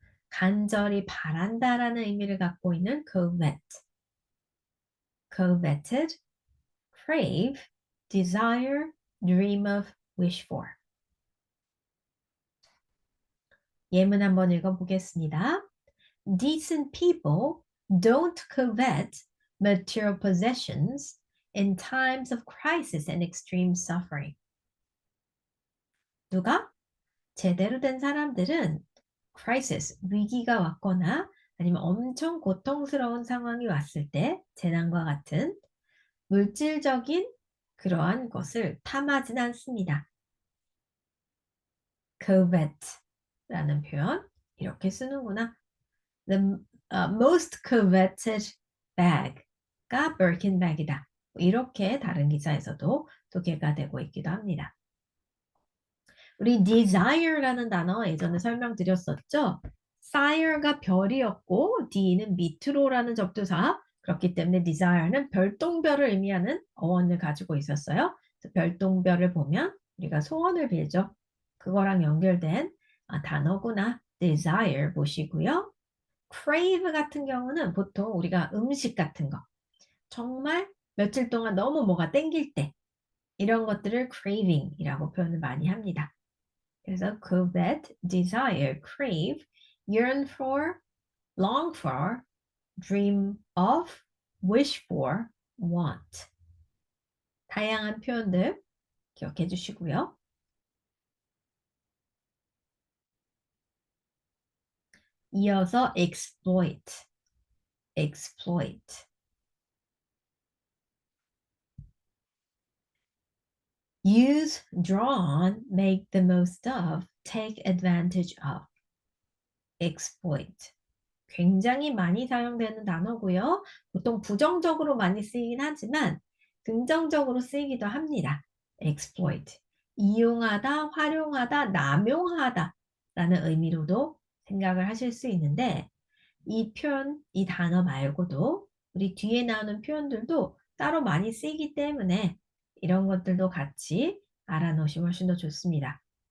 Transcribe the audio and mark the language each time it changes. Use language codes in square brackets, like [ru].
[ko] 간절히 바란다라는 의미를 갖고 있는 covet. [en] coveted, crave, desire, dream of, wish for. [ko] 예문 한번 읽어보겠습니다. [en] Decent people don't covet material possessions in times of crisis and extreme suffering. [ko] 누가? 제대로 된 사람들은 crisis, 위기가 왔거나 아니면 엄청 고통스러운 상황이 왔을 때 재난과 같은 물질적인 그러한 것을 탐하진 않습니다. covet라는 표현 이렇게 쓰는구나. [en] The most coveted bag가 Birkin bag이다. [ko] 이렇게 다른 기사에서도 소개가 되고 있기도 합니다. 우리 desire라는 단어 예전에 설명드렸었죠. sire가 별이었고 D는 밑으로라는 접두사. 그렇기 때문에 desire는 별똥별을 의미하는 어원을 가지고 있었어요. 별똥별을 보면 우리가 소원을 빌죠. 그거랑 연결된 단어구나. desire 보시고요. crave 같은 경우는 보통 우리가 음식 같은 거 정말 며칠 동안 너무 뭐가 땡길 때 이런 것들을 craving이라고 표현을 많이 합니다. 그래서 [en] covet, desire, crave, yearn for, long for, dream of, wish for, want. [ko] 다양한 표현들 기억해 주시고요. 이어서 [en] exploit, exploit. use, draw on, make the most of, take advantage of. exploit. [ko] 굉장히 많이 사용되는 단어고요. 보통 부정적으로 많이 쓰이긴 하지만 긍정적으로 쓰이기도 합니다. [en] exploit. [ko] 이용하다, 활용하다, 남용하다 라는 의미로도 생각을 하실 수 있는데 이 표현, 이 단어 말고도 우리 뒤에 나오는 표현들도 따로 많이 쓰이기 때문에 이런 것들도 같이 알아놓으시면 훨씬 더 좋습니다.